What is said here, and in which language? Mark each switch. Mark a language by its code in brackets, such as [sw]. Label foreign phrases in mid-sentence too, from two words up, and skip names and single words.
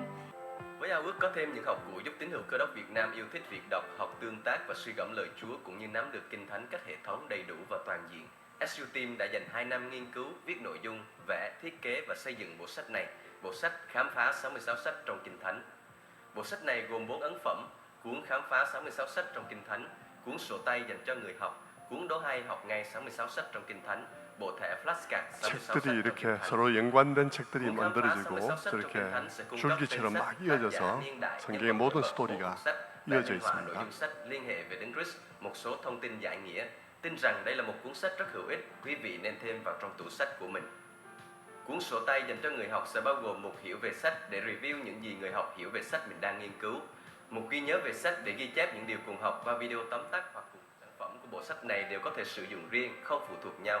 [vi] Với ao ước có thêm những học cụ giúp tín hữu Cơ đốc Việt Nam yêu thích việc đọc, học tương tác và suy gẫm lời Chúa cũng như nắm được Kinh Thánh các hệ thống đầy đủ và toàn diện, SU Team đã dành 2 năm nghiên cứu, viết nội dung, vẽ, thiết kế và xây dựng bộ sách này, bộ sách khám phá 66 sách trong Kinh Thánh. Bộ sách này gồm 4 ấn phẩm: cuốn khám phá 66 sách trong Kinh Thánh, cuốn sổ tay dành cho người học, cuốn đố hay học ngay 66 sách trong Kinh Thánh, bộ thẻ flashcard 66 sách [ko] 책들이 [vi] trong [ko] 이렇게 [vi] Kinh Thánh. [ko] 서로 연관된 책들이 만들어지고 저렇게 줄기처럼 막 이어져서 성경의 모든 스토리가 이어져 [vi] nội [ko] 있습니다. [vi] dung sách liên hệ về Đấng Christ, một số thông tin giải nghĩa. Tin rằng đây là một cuốn sách rất hữu ích, quý vị nên thêm vào trong tủ sách của mình. Cuốn sổ tay dành cho người học sẽ bao gồm một hiểu về sách để review những gì người học hiểu về sách mình đang nghiên cứu, một ghi nhớ về sách để ghi chép những điều cùng học và video tóm tắt, hoặc cùng sản phẩm của bộ sách này đều có thể sử dụng riêng, không phụ thuộc nhau.